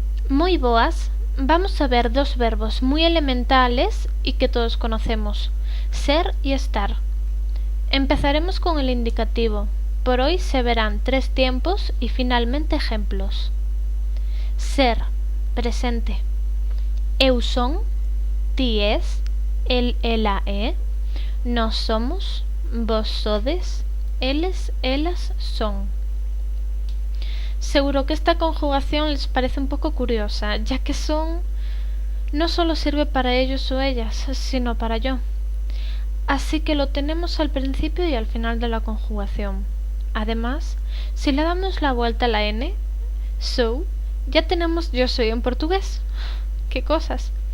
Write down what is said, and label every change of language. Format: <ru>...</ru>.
<es>Muy boas, vamos a ver dos verbos muy elementales y que todos conocemos, ser y estar. Empezaremos con el indicativo. Por hoy se verán 3 tiempos y finalmente ejemplos. Ser, presente.</es> <gl>Eu son, ti es, él, ela é, nós somos, vos sodes, eles, elas son.</gl> <es>Seguro que esta conjugación les parece un poco curiosa, ya que son no solo sirve para ellos o ellas, sino para yo. Así que lo tenemos al principio y al final de la conjugación. Además, si le damos la vuelta a la N, so, ya tenemos yo soy en portugués. ¡Qué cosas!</es>